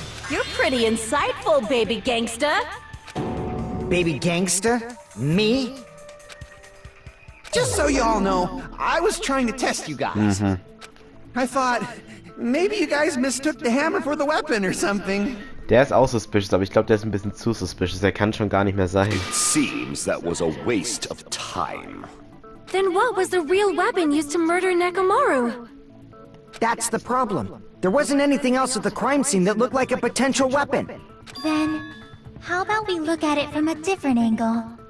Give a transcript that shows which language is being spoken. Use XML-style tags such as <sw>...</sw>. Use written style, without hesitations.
<en>You're pretty insightful, baby gangsta. Baby gangsta? Me? Just so you all know, I was trying to test you guys. I thought, maybe you guys mistook the hammer for the weapon or something.</en> <de>der ist auch suspicious, aber ich glaube, der ist ein bisschen zu suspicious. Der kann schon gar nicht mehr sein.</de> <en>Seems that was a waste of time. Then what was the real weapon used to murder Nekomaru? That's the problem. There wasn't anything else at the crime scene that looked like a potential weapon. Then, how about we look at it from a different angle?</en>